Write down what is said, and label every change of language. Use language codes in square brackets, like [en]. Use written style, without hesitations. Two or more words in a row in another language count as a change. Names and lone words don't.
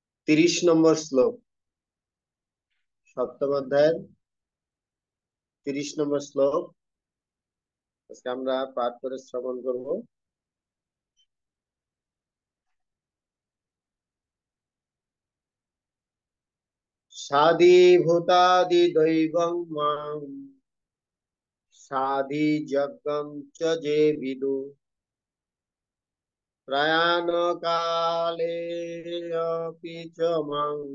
[bn] 30 নম্বর শ্লোক, সপ্তম অধ্যায়ের 30 নম্বর শ্লোক আজকে আমরা পাঠ করে শ্রবণ করব। [sa] সাধিভূতাদি দৈবং মাং সাধি যজ্ঞং চ যে বিদু প্রয়াণ কালে অপি চ মাং